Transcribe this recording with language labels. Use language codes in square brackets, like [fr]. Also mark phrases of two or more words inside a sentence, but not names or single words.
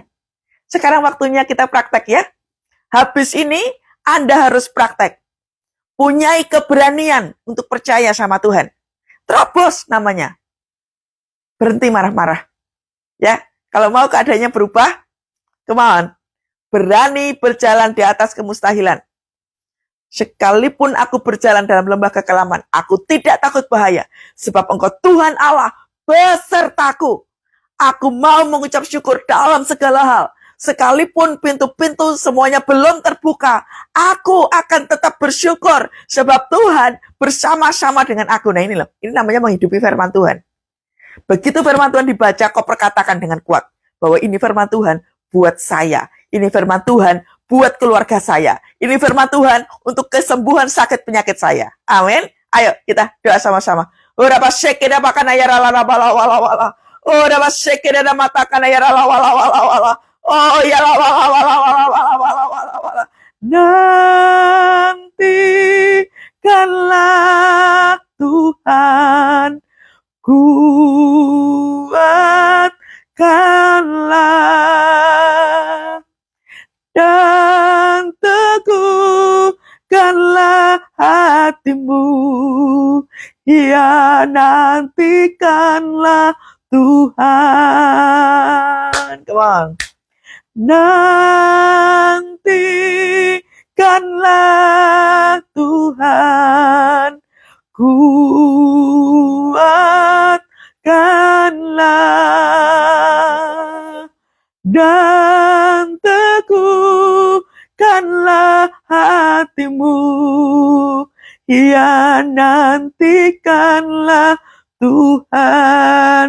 [id] Sekarang waktunya kita praktek ya. Habis ini Anda harus praktek. punyai keberanian untuk percaya sama Tuhan. Terobos namanya. Berhenti marah-marah. Ya, kalau mau keadaannya berubah, [en] come on. [id] Berani berjalan di atas kemustahilan. Sekalipun aku berjalan dalam lembah kekelaman, aku tidak takut bahaya, sebab Engkau Tuhan Allah besertaku. Aku mau mengucap syukur dalam segala hal. Sekalipun pintu-pintu semuanya belum terbuka, aku akan tetap bersyukur, sebab Tuhan bersama-sama dengan aku. Nah ini loh, ini namanya menghidupi firman Tuhan. Begitu firman Tuhan dibaca, kau perkatakan dengan kuat, bahwa ini firman Tuhan buat saya. Ini firman Tuhan buat keluarga saya. Ini firman Tuhan untuk kesembuhan sakit penyakit saya. Amin. Ayo kita doa sama-sama. Ora pasekeda bakana ya rala bala wala wala. Ora pasekeda mata kana ya rala wala wala wala. Oh ya la wala wala wala wala wala wala wala. Nantikanlah Tuhan, kuatkanlah dan teguhkanlah hatimu, ya nantikanlah Tuhan. [en] Come on. [id] Nantikanlah Tuhan, kuatkanlah dan teguhkanlah hatimu, ya nantikanlah Tuhan.